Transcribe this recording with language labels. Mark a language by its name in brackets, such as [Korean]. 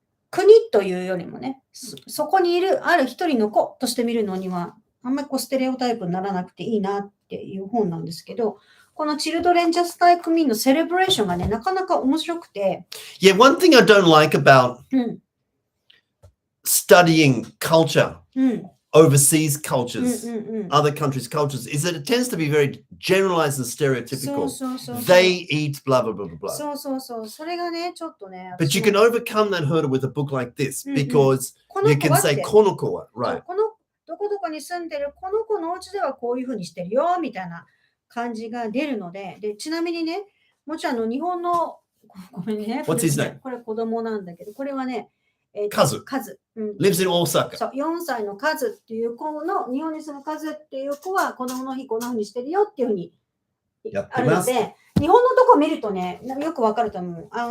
[Japanese] 国というよりもね、そこにある一人の子として見るのには、あんまりステレオタイプにならなくていいなっていう本なんですけど、この Children Just Like Me のセレブレーションがね、なかなか面白くて。 [English] Yeah, one thing I don't like about studying culture, overseas cultures, other countries' cultures, is that it tends to be very generalized and stereotypical. They eat blah, blah, blah, blah, blah. [Japanese] そうそうそう。それがね、ちょっとね。 [English] But you can overcome that hurdle with a book like this because you can say, [Japanese] この子は、 [English] right. [Japanese] どこどこに住んでるこの子のお家ではこういうふうにしてるよ、みたいな感じが出るので、ちなみにね、もちろん日本の、ごめんね。 [English] What's his name? [Japanese] これ子供なんだけど、これはね、 [English] カズ。lives in Osaka. [Japanese] そう、4歳のカズっていう子の、日本に住むカズっていう子は子供の日こんなふうにしてるよっていうふうにあるので、日本のとこ見るとね、よくわかると思う。